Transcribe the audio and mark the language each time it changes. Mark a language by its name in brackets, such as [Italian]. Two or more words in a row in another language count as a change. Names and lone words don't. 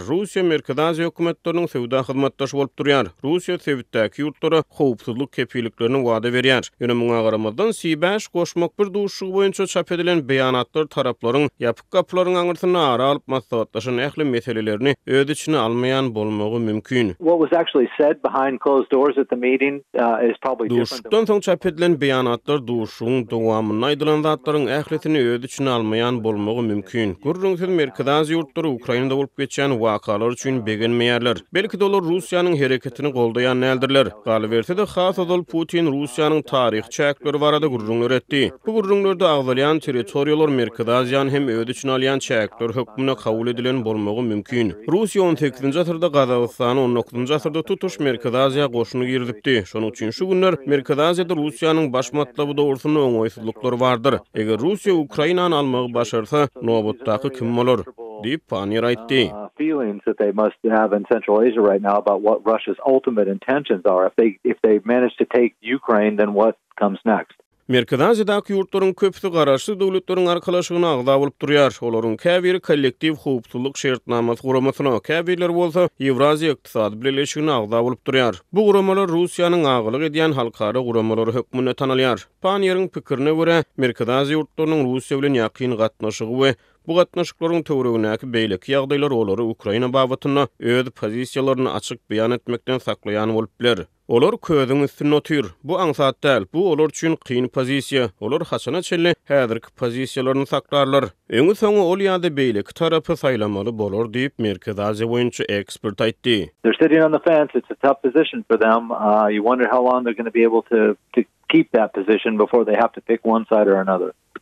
[Turkmen] Russiýa Merkezi Aziýa hökümetleriniň sewda hyzmatdaşy bolup durýar. Russiýa sewitdäki ýurtlary howpsuzlyk kepiliklerini wada berýär. Ýöne muňa garamadan C5 goşmak bir duşugy boýunça çap edilen beýanatlar taraplaryň ýapyk gapylaryň aňyrsyna ara alyp maslahatlaşan ähli meselelerini öz içine almaýan bolmagy mümkin. [English] What was actually said behind closed doors at the meeting is probably different. [Turkmen] Duşukdan soň çap edilen beýanatlar duşugyň dowamyny aýdylan zatlaryň ählisini öz içine almaýan bolmagy mümkin. Gurrunsyz Merkezi Aziýa ýurtlary Ukrainada bolup geçýän wakalar üçin begenmeýärler. Belki de olar Russiýanyň hereketini goldaýan nädirler. Galy berse-de has Adol Putin Russiýanyň taryh çäkleri barada gurrunlar etdi. Bu gurrunlarda agzalýan territoriýalar Merkezi Aziýanyň hem öz içine alýan çäkler hökmüne kabul edilen bolmagy mümkin. Russiýa 18-nji asyrda Gazagystany, 19-njy asyrda tutuş Merkezi Aziýa goşuny girdipdi. Şonuň üçin şu günler Merkezi Aziýada Russiýanyň baş matlaby dogrusyna oňoýsuzluklar bardyr. Eger Russiýa Ukrainany almagy başarsa, nowatdaky kim bolar? diýip Panier aýtdy. [English] Feelings that they must have in Central Asia right now about what Russia's ultimate intentions are. If they manage to take Ukraine, then what comes next? [Turkmen] Merkezi Aziýadaky ýurtlaryň köpüsi garaşly döwletleriň arkalaşygyna agda bolup durýar. Olaryň käbiri kollektiw howpsuzlyk şertnamasy guramasyna, käbirler bolsa Ewraziýa ykdysady birleşigine agda bolup durýar. Bu guramalar Russiýanyň agylyk edýän halkara guramalary hökmüne tanalýar. Panyeriň pikirine görä, Merkezi Aziýa ýurtlarynyň Russiýa bilen ýakyn gatnaşygy we bu gatnaşyklaryň töweregindäki beýleki ýagdaýlar olary Ukraina babatyna öz pozisiýalaryny açyk beýan etmekden saklaýan bolup biler. Olar köýüň üstüne otyr. Bu aňsat däl, bu olar üçin kyn pozisiýa. Olar haçana çelle häzirki pozisiýalaryny saklarlar. Öňü soňy ol ýa-da beýleki tarapy saýlamaly bolar diýip Merkezi Aziýa boýunça ekspert aýtdy. [English] They're sitting on the fence. It's a tough position for them. You wonder how long they're going to be able to keep that position before they have to pick one side or another.